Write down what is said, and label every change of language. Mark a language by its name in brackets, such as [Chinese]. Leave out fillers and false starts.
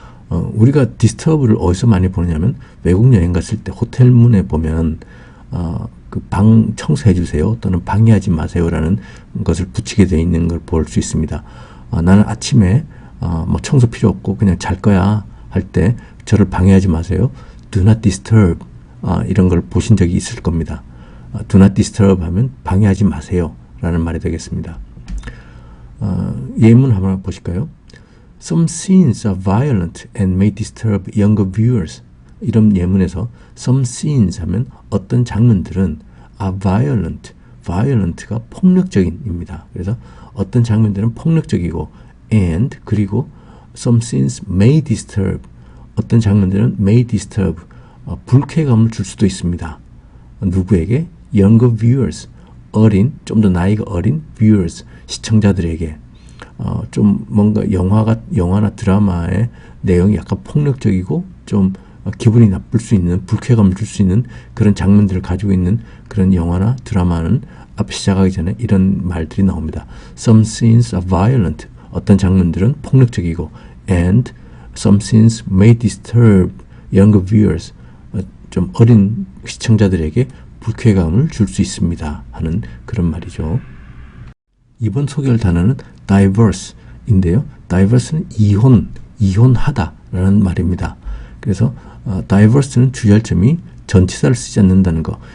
[Korean] 우리가 disturb를 어디서 많이 보느냐면 외국 여행 갔을 때 호텔 문에 보면 그 방 청소해 주세요 또는 방해하지 마세요라는 것을 붙이게 되어 있는 걸 볼 수 있습니다. 나는 아침에 뭐 청소 필요 없고 그냥 잘 거야 할 때 저를 방해하지 마세요. [English] Do not disturb [Korean] 이런 걸 보신 적이 있을 겁니다. [English] Do not disturb [Korean] 하면 방해하지 마세요 라는 말이 되겠습니다. 예문 한번 보실까요? [English] Some scenes are violent and may disturb younger viewers. [Korean] 이런 예문에서 [English] some scenes [Korean] 하면 어떤 장면들은 are violent, violent가 폭력적인입니다. 그래서 어떤 장면들은 폭력적이고 and 그리고 [English] some scenes may disturb, [Korean] 어떤 장면들은 may disturb, 불쾌감을 줄 수도 있습니다. 누구에게? [English] younger viewers, [Korean] 좀 더 나이가 어린 viewers, 시청자들에게. 좀 뭔가 영화나 드라마의 내용이 약간 폭력적이고 좀 기분이 나쁠 수 있는, 불쾌감을 줄 수 있는 그런 장면들을 가지고 있는 그런 영화나 드라마는 앞에 시작하기 전에 이런 말들이 나옵니다. [English] Some scenes are violent. [Korean] 어떤 장면들은 폭력적이고 [English] and some scenes may disturb younger viewers. [Korean] 좀 어린 시청자들에게 불쾌감을 줄 수 있습니다. 하는 그런 말이죠. 이번 소개할 단어는 diverse인데요. diverse는 이혼하다 라는 말입니다. 그래서 diverse는 주절점이 전치사를 쓰지 않는다는 거.